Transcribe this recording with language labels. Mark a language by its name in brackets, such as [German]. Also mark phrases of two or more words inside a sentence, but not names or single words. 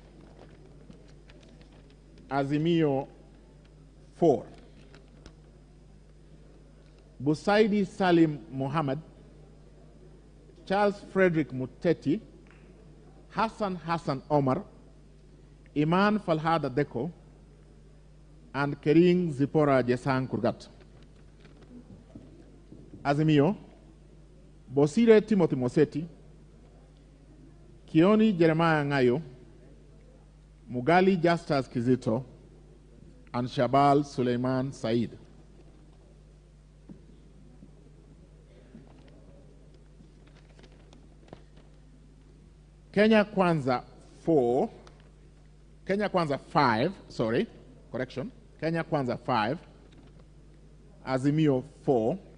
[English] Azimio 4, Busaidi Salim Muhammad, Charles Frederick Muteti, Hassan Omar, Iman Falhada Deko, and Kering Zipora Jesang Kurgat. Azimio, Bosire Timothy Moseti, Kioni Jeremiah Ngayo, Mugali Justus Kizito, and Shabal Suleiman Said. Kenya Kwanza 5, Kenya Kwanza 5, Azimio 4,